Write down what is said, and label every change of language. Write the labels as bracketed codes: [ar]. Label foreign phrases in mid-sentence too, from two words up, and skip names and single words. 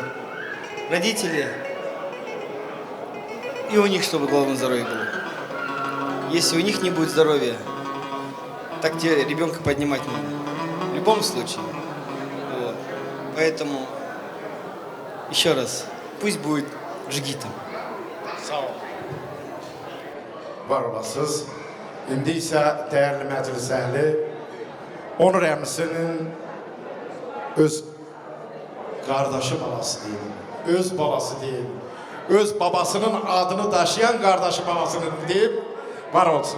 [ru] Родители, и у них, чтобы главное здоровье было. Если у них не будет здоровья, так тебе ребенка поднимать надо. В любом случае. Вот. Поэтому, еще раз, пусть будет джигитом. [az] Var olasınız. İndi isə dəyərli məclis əhli Onur əmisinin öz qardaşı balası deyil, öz balası deyil, öz babasının adını daşıyan qardaşı balasının deyib, var olsun.